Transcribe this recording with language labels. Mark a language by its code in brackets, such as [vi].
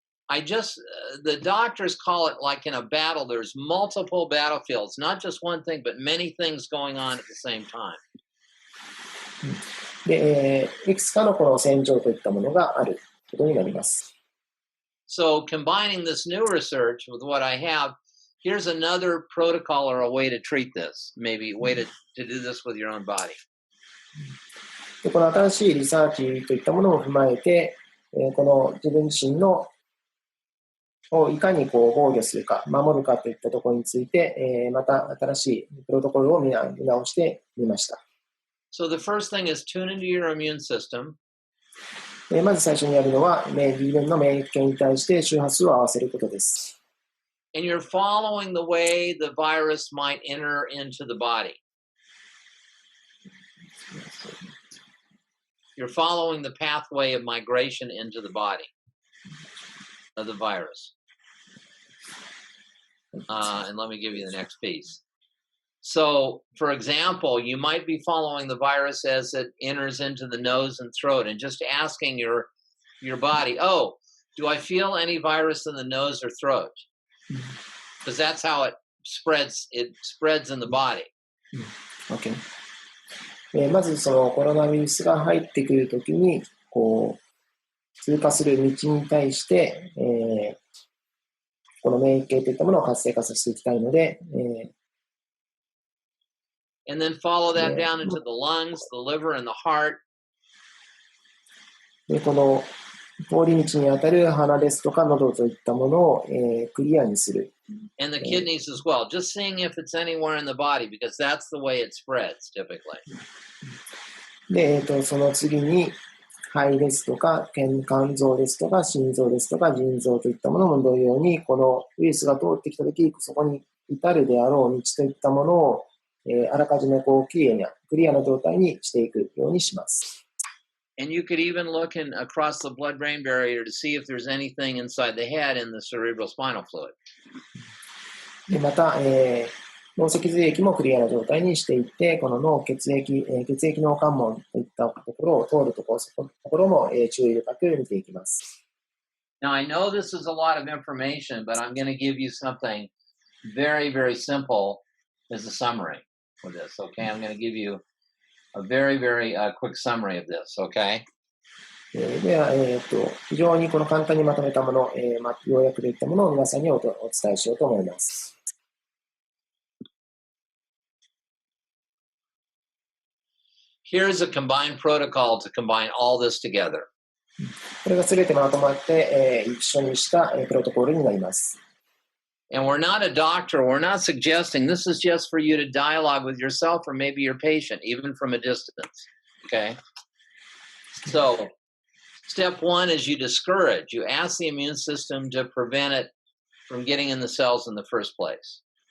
[en] The doctors call it like in a battle, there's multiple battlefields, not just one thing, but many things going on at the same time. [ja] で、いくつかのこの戦場といったものがあることになります。 [en] So combining this new research with what I have, here's another protocol or a way to treat this, maybe a way to do this with your own body. [ja] で、この新しいリサーチといったものを踏まえて、この自分自身のをいかに防御するか、守るかといったところについて、また新しいプロトコルを見直してみました。 [en] So the first thing is tune into your immune system. [ja] まず最初にやるのは、自分の免疫系に対して周波数を合わせることです。 [en] And you're following the way the virus might enter into the body. You're following the pathway of migration into the body of the virus. And let me give you the next piece. So, for example, you might be following the virus as it enters into the nose and throat and just asking your body, oh, do I feel any virus in the nose or throat? Because that's how it spreads in the body. Okay. [ja] まずそのコロナウイルスが入ってくるときに通過する道に対して、この免疫系といったものを活性化させていきたいので、 [en] And then follow that down into the lungs, the liver, and the heart. [ja] で、この通り道にあたる鼻ですとか喉といったものを、クリアにする。 [en] And the kidneys as well. Just seeing if it's anywhere in the body, because that's the way it spreads typically. [ja] で、その次に肺ですとか肝臓ですとか心臓ですとか腎臓といったものも同様に、このウイルスが通ってきたとき、そこに至るであろう道といったものを、あらかじめクリアな状態にしていくようにします。 [en] And you could even look across the blood-brain barrier to see if there's anything inside the head in the cerebrospinal fluid. [ja] で、また、脳脊髄液もクリアな状態にしていって、この脳血液脳関門といったところを通るところも、注意深く見ていきます。 [en] Now, I know this is a lot of information, but I'm going to give you something very, very simple as a summary for this, okay? I'm going to give you a very, very quick summary of this, okay? [ja] では、非常にこの簡単にまとめたもの、要約といったものを皆さんにお伝えしようと思います。 [en] Here's a combined protocol to combine all this together. [ja] これがすべてまとまって、一緒にしたプロトコルになります。 [en] And we're not a doctor. We're not suggesting this is just for you to dialogue with yourself or maybe your patient, even from a distance. Okay? So, step one is you discourage. You ask the immune system to prevent it from getting in the cells in the first place.